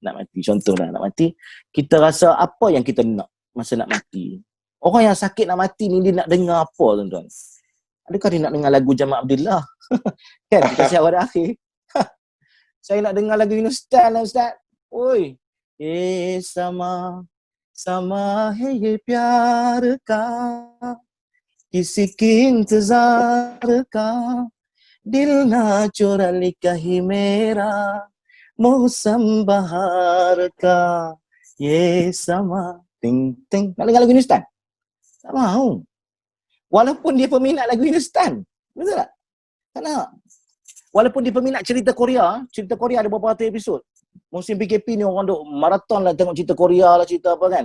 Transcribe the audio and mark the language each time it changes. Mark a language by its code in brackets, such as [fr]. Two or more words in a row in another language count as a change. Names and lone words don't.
[ms] Nak mati, contohlah nak mati. Kita rasa apa yang kita nak masa nak mati? Orang yang sakit nak mati ni dia nak dengar apa, tuan-tuan? Adakah dia nak dengar lagu Jamal Abdullah? Kan kita siap pada akhir. Saya nak dengar lagu Yunustan lah, Ustaz. [hi] Oi. Sama है ये प्यार का किसी की इंतजार का दिल ना चुरा लिखा ही मेरा मौसम बहार का ये समा टिंग टिंग. [ms] Nak dengar lagu Hindustan? Tak mahu. Walaupun dia peminat lagu Hindustan. Betul tak? Tak nak. Walaupun dia peminat cerita Korea ada beberapa ratus episod. Musim PKP ni orang duk maraton lah tengok cerita Korea lah, cerita apa kan.